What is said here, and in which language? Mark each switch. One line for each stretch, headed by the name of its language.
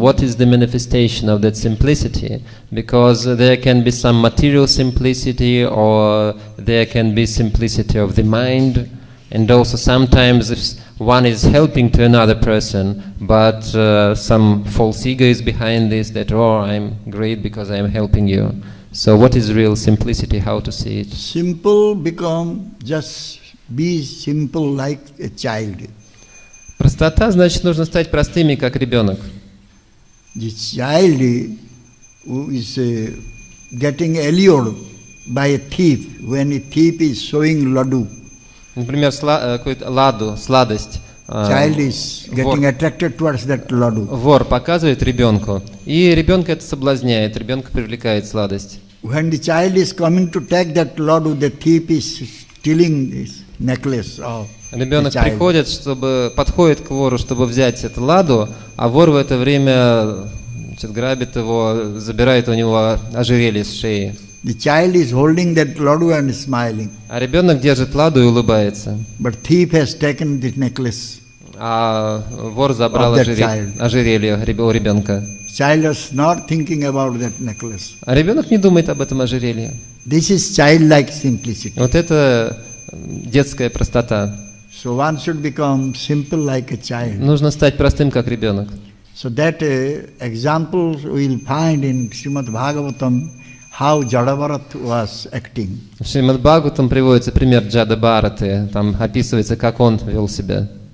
English: What is the manifestation of that simplicity? Because there can be some material simplicity, or there can be simplicity of the mind, and also sometimes if one is helping to another person, but some false ego is behind this, that, oh, I'm great because I'm helping you. So what is real simplicity? How to see it? Simple become just be simple like a child.
Russian: Простота значит нужно стать простыми, как ребенок.
English: The child who is getting allured by a thief when a thief is showing laddu.
Russian: Например, какую-то ладу, сладость.
English: Child is getting attracted towards that laddu.
Russian: Вор показывает ребенку, и ребенка это соблазняет, ребенка привлекает сладость.
English: When the child is coming to take that laddu, the thief is stealing this necklace of
Russian: Ребенок
English: the child.
Russian: подходит к вору, чтобы взять эту ладу, а вор в это время грабит его, забирает у него ожерелье с шеи.
English: The child is holding that laddu and smiling.
Russian: А ребенок держит ладу и улыбается.
English: But thief has taken this necklace.
Russian: А вор забрал ожерелье у ребенка.
English: Child is not thinking about that necklace.
Russian: А ребенок не думает об этом ожерелье.
English: This is childlike simplicity.
Russian: Вот это детская простота.
English: So one should become simple like a child.
Russian: Нужно стать простым, как ребенок.
English: So that example we will find in Shrimad Bhagavatam how Jadabharat was acting.
Russian: В Шримад Бхагаватам приводится пример Джада Бхараты, там описывается, как он вел себя.